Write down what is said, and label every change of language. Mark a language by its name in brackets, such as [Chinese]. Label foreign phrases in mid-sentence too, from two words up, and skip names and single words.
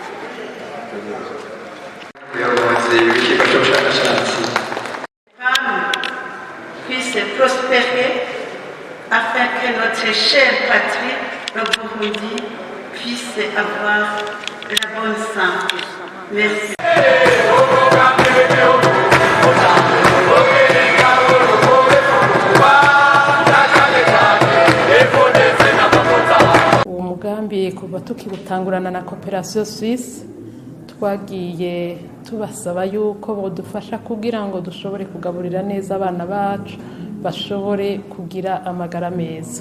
[French] Puisse prospérer afin que notre chère patrie, le Burundi, puisse avoir la bonne santé. Merci. [Rundi] uwo mugambi kuva tukibutangurana na Cooperation Suisse twagiye tubasaba yuko bodufasha kugira ngo dushobore kugaburira neza abana bacu bashobore kugira amagara meza.